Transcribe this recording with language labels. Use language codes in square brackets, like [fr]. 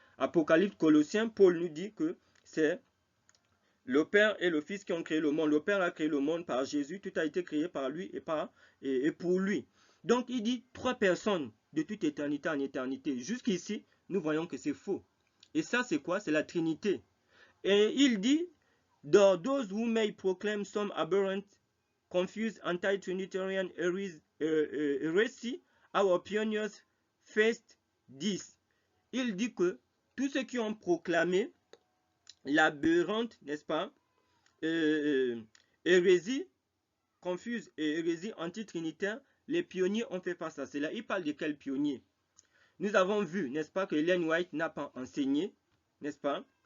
[fr] Apocalypse, Colossiens, Paul nous dit que c'est le Père et le Fils qui ont créé le monde. Le Père a créé le monde par Jésus. Tout a été créé par lui et pour lui. Donc il dit 3 personnes de toute éternité en éternité. Jusqu'ici, nous voyons que c'est faux. Et ça, c'est quoi? C'est la Trinité. Et il dit, [en] those who may proclaim some aberrant, confused anti-Trinitarian heresy, our pioneers faced this. [fr] Il dit que tous ceux qui ont proclamé l'aberrante, n'est-ce pas, hérésie confuse et hérésie anti-trinitaire, les pionniers ont fait face à cela. Il parle de quels pionniers? Nous avons vu, n'est-ce pas, que Ellen White n'a pas enseigné, n'est-ce pas?